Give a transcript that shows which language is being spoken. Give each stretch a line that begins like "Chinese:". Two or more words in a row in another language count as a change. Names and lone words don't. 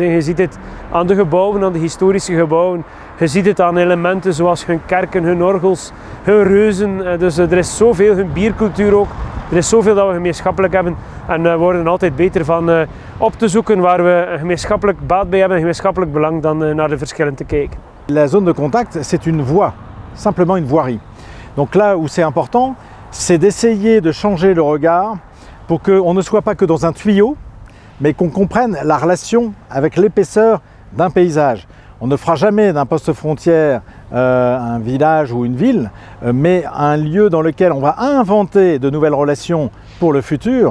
Dutch: Je ziet het aan de gebouwen, aan de historische gebouwen. Je ziet het aan elementen zoals hun kerken, hun orgels, hun reuzen. Dus er is zoveel, hun biercultuur ook. Er is zoveel dat we gemeenschappelijk hebben en we worden altijd beter van op te zoeken waar we een gemeenschappelijk baat bij hebben, een gemeenschappelijk belang dan naar de verschillen te kijken.
French: La zone de contact, c'est une voie, simplement une voirie. Donc là où c'est important, c'est d'essayer de changer le regard pour qu'on ne soit pas que dans un tuyau, mais qu'on comprenne la relation avec l'épaisseur d'un paysage. On ne fera jamais d'un poste frontière un village ou une ville, mais un lieu dans lequel on va inventer de nouvelles relations pour le futur.